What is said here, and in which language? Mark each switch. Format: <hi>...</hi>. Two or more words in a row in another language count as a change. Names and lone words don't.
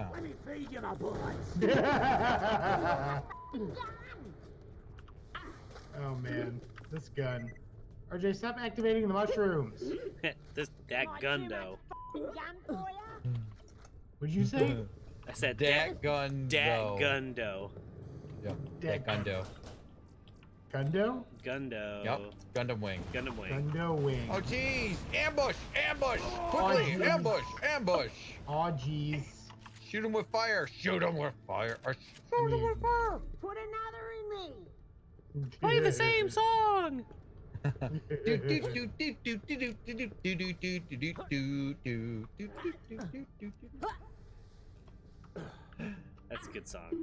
<en>Let me feed you my bullets. Oh man, this gun. RJ, stop activating the mushrooms. that gundo. What'd you say? I said Dat gun. Dat gundo. Yep. Dat- Dat gundo. Gundo? Gundo. Yep. Gundam wing. Gundam wing. Gundo wing. Oh jeez! Ambush! Ambush! Oh, Quickly! geez. Ambush! Ambush! Aw, jeez. Shoot him with fire! Shoot him with fire! Or shoot him with fire! Put another in me. Play the same song. That's a good song.</en>